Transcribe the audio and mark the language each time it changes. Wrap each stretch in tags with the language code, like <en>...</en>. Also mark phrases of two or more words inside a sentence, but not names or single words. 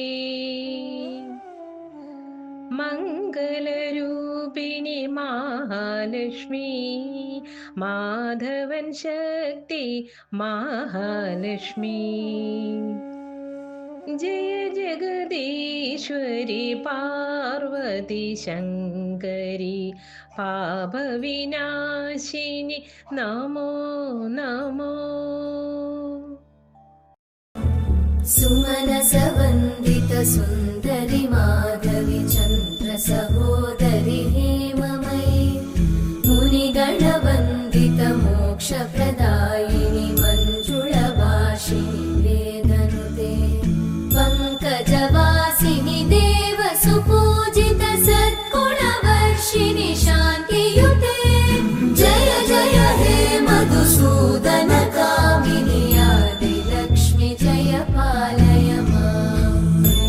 <ml>മംഗളരൂപിണി മഹാലക്ഷ്മി മാധവൻ ശക്തി മഹാലക്ഷ്മി ജയ ജഗദീശ്വരി പാർവതി ശങ്കരി പാപവിനാശിനി നമോ നമോ</ml> <sa>सुमनसवन्दित सुन्दरि माधवि चन्द्र सहोदरि हेममयि मुनिगणवन्दित मोक्षप्रदायिनि मञ्जुळभाषिणि वेदनुते पङ्कजवासिनि देवसुपूजित सद्गुणवर्षिणि शान्तियुते जय जय हे मधुसूदन कामिनि आदिलक्ष्मि जय पालय माम्।</sa>